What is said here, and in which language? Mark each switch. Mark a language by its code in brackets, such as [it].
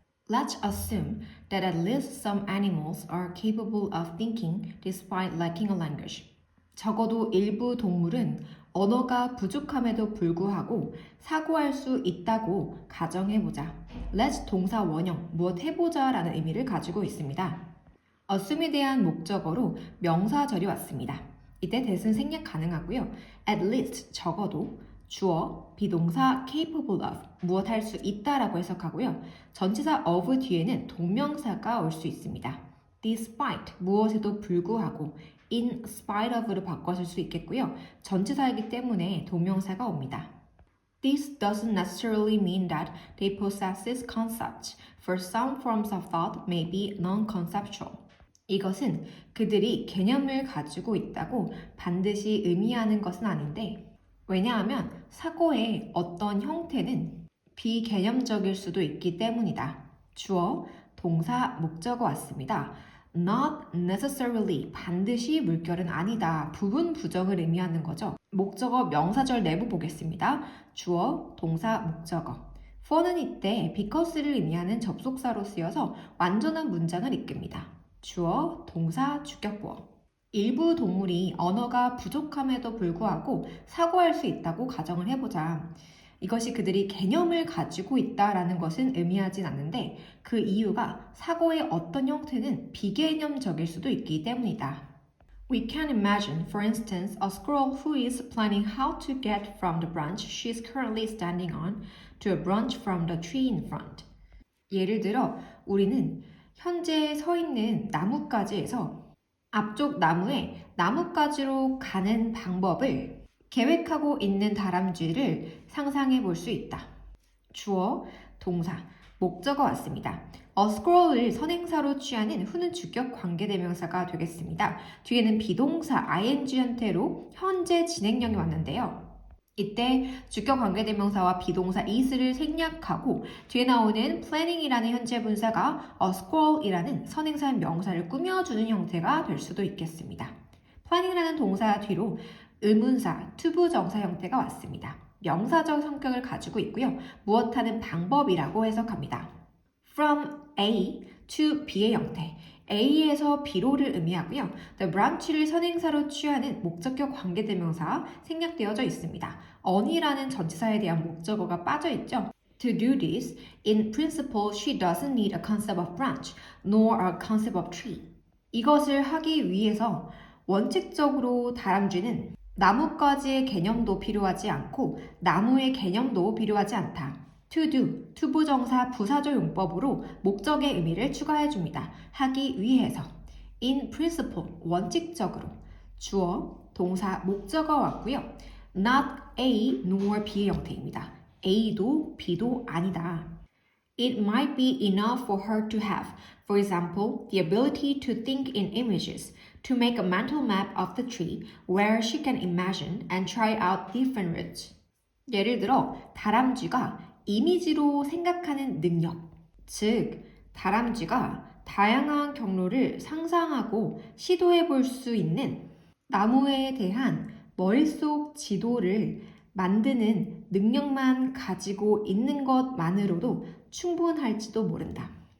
[en] Let's assume that at least some animals are capable of thinking despite lacking a language. [ko] 적어도 일부 동물은 언어가 부족함에도 불구하고 사고할 수 있다고 가정해보자. Let's 동사 원형, 무엇 해보자 라는 의미를 가지고 있습니다. assume에 대한 목적어로 명사절이 왔습니다. 이때 대신 생략 가능하고요. at least 적어도 주어, 비동사 capable of 무엇 할 수 있다라고 해석하고요. 전치사 of 뒤에는 동명사가 올 수 있습니다. despite 무엇에도 불구하고 in spite of로 바꿔줄 수 있겠고요. 전치사이기 때문에 동명사가 옵니다. [en] This doesn't necessarily mean that they possess concepts, for some forms of thought may be non-conceptual. [ko] 이것은 그들이 개념을 가지고 있다고 반드시 의미하는 것은 아닌데 왜냐하면 사고의 어떤 형태는 비개념적일 수도 있기 때문이다. 주어, 동사, 목적어 왔습니다. [en] Not necessarily, [ko] 반드시 물결은 아니다. 부분 부정을 의미하는 거죠. 목적어 명사절 내부 보겠습니다. 주어, 동사, 목적어. for는 이때 because를 의미하는 접속사로 쓰여서 완전한 문장을 이끕니다. 주어, 동사, 주격보어. 일부 동물이 언어가 부족함에도 불구하고 사고할 수 있다고 가정을 해보자. 이것이 그들이 개념을 가지고 있다라는 것은 의미하진 않는데 그 이유가 사고의 어떤 형태는 비개념적일 수도 있기 때문이다. [en] We can imagine, for instance, a squirrel who is planning how to get from the branch she is currently standing on to a branch from the tree in front. [ko] 예를 들어 우리는 현재 서 있는 나뭇가지에서 앞쪽 나무에 나뭇가지로 가는 방법을 계획하고 있는 다람쥐를 상상해 볼 수 있다. 주어, 동사, 목적어 왔습니다. A squirrel을 선행사로 취하는 후는 주격 관계대명사가 되겠습니다. 뒤에는 비동사 ing 형태로 현재 진행형이 왔는데요. 이때 주격 관계대명사와 비동사 is를 생략하고 뒤에 나오는 planning이라는 현재 분사가 a squirrel이라는 선행사 명사를 꾸며주는 형태가 될 수도 있겠습니다. planning이라는 동사 뒤로 의문사, 투부정사 형태가 왔습니다. 명사적 성격을 가지고 있고요. 무엇하는 방법이라고 해석합니다. From A to B의 형태. A에서 B로를 의미하고요. The branch를 선행사로 취하는 목적격 관계대명사 생략되어져 있습니다. on이라는 전치사에 대한 목적어가 빠져있죠. [en] To do this, in principle, she doesn't need a concept of branch, nor a concept of tree. [ko] 이것을 하기 위해서 원칙적으로 다람쥐는 나뭇가지의 개념도 필요하지 않고 나무의 개념도 필요하지 않다. To do, 투부정사 부사절 용법으로 목적의 의미를 추가해줍니다. 하기 위해서. In principle, 원칙적으로. 주어, 동사, 목적어 왔고요. Not A nor B의 형태입니다. A도 B도 아니다. [en] It might be enough for her to have, for example, the ability to think in images, to make a mental map of the tree where she can imagine and try out different routes. [ko] 예를 들어, 다람쥐가 이미지로 생각하는 능력, 즉 다람쥐가 다양한 경로를 상상하고 시도해 볼 수 있는 나무에 대한 머릿속 지도를 만드는 능력만 가지고 있는 것만으로도 충분할지도 모른다.